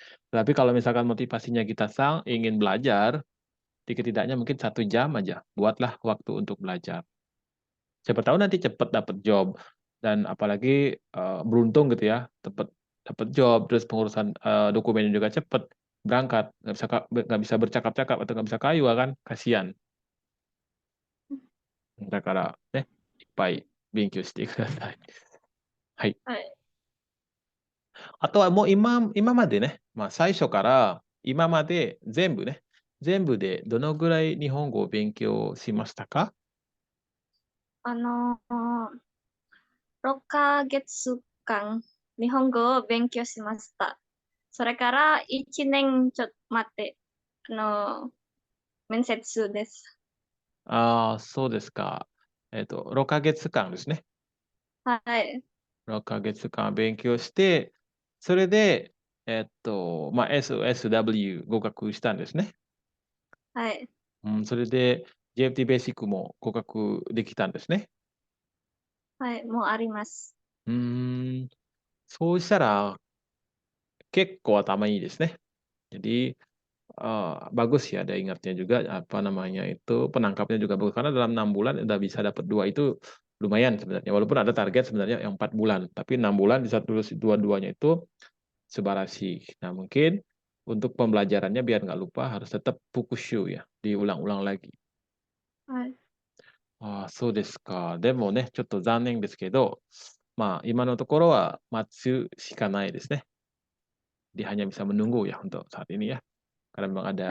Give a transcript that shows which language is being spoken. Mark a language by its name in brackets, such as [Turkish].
[Indonesian] Tapi kalau misalkan motivasinya kita sang ingin belajar, tidaknya mungkin 1 jam aja buatlah waktu untuk belajar. Siapa tahu nanti cepet dapat job dan apalagi beruntung gitu ya, cepet dapat job terus pengurusan dokumennya juga cepet berangkat nggak bisa bercakap-cakap atau nggak bisa kayu kan kasihan. [Japanese] だからね、いっぱい勉強してください。はい。はい。あとはもう今までね、まあ、最初から今まで全部ね、全部でどのぐらい日本語を勉強しましたか？あのー、6ヶ月間、日本語を勉強しました。それから1年ちょっと待って、面接です。ああ、そうですか。6ヶ月間ですね。はい。 6ヶ月間勉強して、それで、まあ、SOSW 合格したんですね。はい。うん、それで JFT ベーシックも合格できたんですね。はい。もうあります。うーん、そうしたら結構頭いいですね。 [Indonesian] Jadi bagus ya ada ingatnya juga apa namanya itu penangkapnya juga bagus karena dalam 6 bulan udah bisa dapat 2 itu lumayan sebenarnya. Walaupun ada target sebenarnya yang 4 bulan, tapi 6 bulan bisa tulis dua-duanya itu Subarashi. Nah, mungkin untuk pembelajarannya biar nggak lupa harus tetap Fukushu ya, diulang-ulang lagi. [Japanese] はい。ああ、そうですか。でもね、ちょっと残念ですけど、まあ、今のところは待つしかないですね。 [Indonesian] Dia hanya bisa menunggu ya untuk saat ini ya, karena memang ada